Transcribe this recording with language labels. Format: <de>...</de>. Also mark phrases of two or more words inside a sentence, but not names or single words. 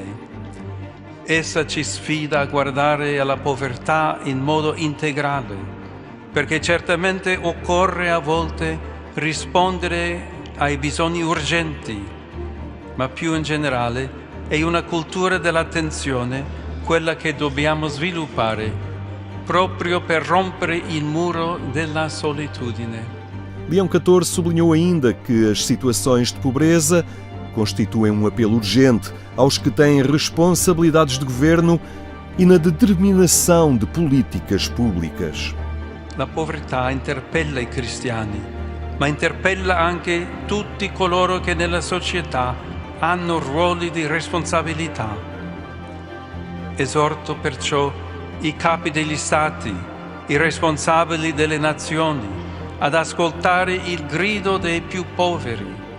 <it>Essa ci sfida a guardare alla povertà in modo integrale, perché certamente occorre a volte rispondere ai bisogni urgenti, ma più in generale è una cultura dell'attenzione quella che dobbiamo sviluppare proprio per rompere il muro della solitudine.</it> <pt>Leão XIV sublinhou ainda que as situações de pobreza constituem um apelo urgente aos que têm responsabilidades de governo e na determinação de políticas públicas.</pt> <it>La povertà interpella i cristiani, ma interpella anche tutti coloro che nella società hanno ruoli di responsabilità. Esorto perciò i capi degli stati, i responsabili delle nazioni, ad ascoltare il grido dei più poveri.</it>